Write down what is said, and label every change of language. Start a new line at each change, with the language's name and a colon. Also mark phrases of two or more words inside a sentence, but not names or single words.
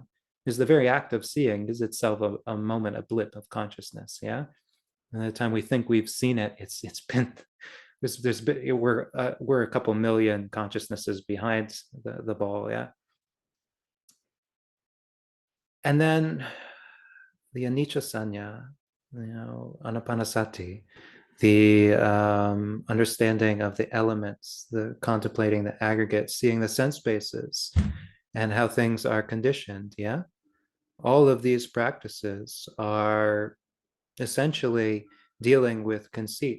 English: Because the very act of seeing is itself a moment, a blip of consciousness. Yeah. And the time we think we've seen it, it's been there's been, we're a couple million consciousnesses behind the ball. Yeah. And then the
Pali: anicca sanya, anapanasati,
English: the understanding of the elements, the contemplating the aggregate, seeing the sense bases and how things are conditioned. Yeah. All of these practices are essentially dealing with conceit.